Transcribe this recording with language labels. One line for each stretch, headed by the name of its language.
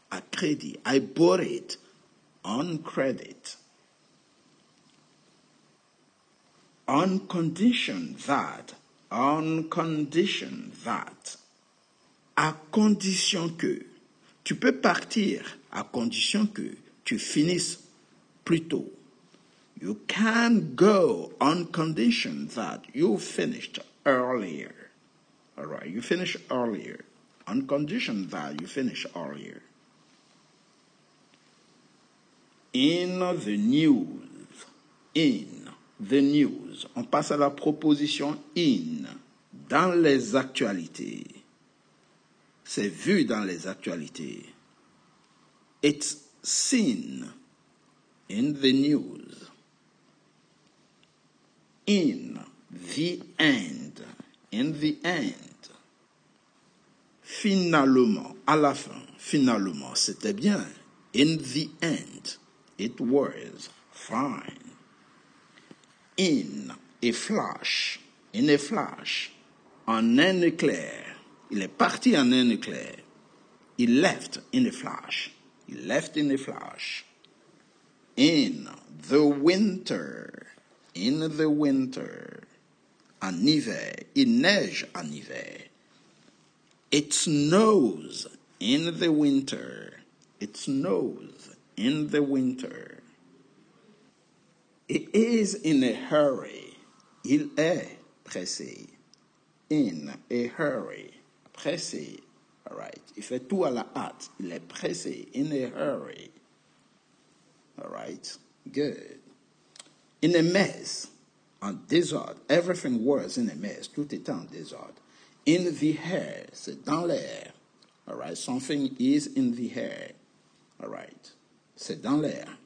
French: À crédit,
English: I bought it on credit. On condition that, on condition that.
French: À condition que. Tu peux partir à condition que tu finisses plus tôt.
English: You can go on condition that you finished earlier. All right, you finish earlier. On condition that you finish earlier. In the news. In the news.
French: On passe à la proposition in. Dans les actualités. C'est vu dans les actualités.
English: It's seen in the news. In the end. In the end.
French: Finalement, à la fin, finalement, c'était bien.
English: In the end, it was fine. In a flash, in a flash,
French: en un éclair. Il est parti en un éclair.
English: He left in a flash. He left in a flash. In the winter, in the winter.
French: En hiver, il neige en hiver.
English: It snows in the winter. It snows in the winter. He is in a hurry.
French: Il est pressé.
English: In a hurry. Pressé. All right.
French: Il fait tout à la hâte. Il est pressé.
English: In a hurry. All right. Good. In a mess.
French: En désordre.
English: Everything was in a mess.
French: Tout était en désordre.
English: In the air,
French: c'est dans l'air.
English: All right, something is in the air. All right,
French: c'est dans l'air.